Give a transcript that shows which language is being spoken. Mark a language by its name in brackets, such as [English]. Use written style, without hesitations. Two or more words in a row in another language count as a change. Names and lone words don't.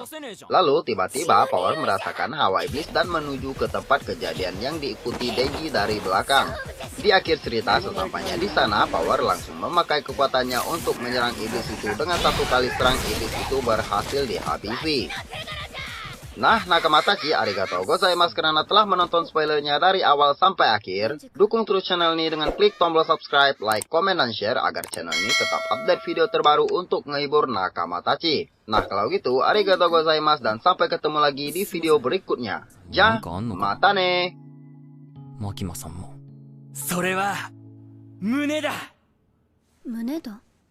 [Indonesian] Lalu tiba-tiba Power merasakan hawa iblis dan menuju ke tempat kejadian yang diikuti Denji dari belakang. Di akhir cerita, sesampainya di sana, Power langsung memakai kekuatannya untuk menyerang iblis itu. Dengan satu kali serang, iblis itu berhasil dihabisi. Nah, Nakamatachi, [Japanese] ありがとうございます [Indonesian] karena telah menonton spoilernya dari awal sampai akhir. Dukung terus channel ini dengan klik tombol subscribe, like, komen, dan share agar channel ini tetap update video terbaru untuk menghibur Nakamatachi. Nah, kalau gitu, [Japanese] ありがとうございます [Indonesian] dan sampai ketemu lagi di video berikutnya. [Japanese] じゃ、またね! マキマさんも. それは胸だ。胸だ。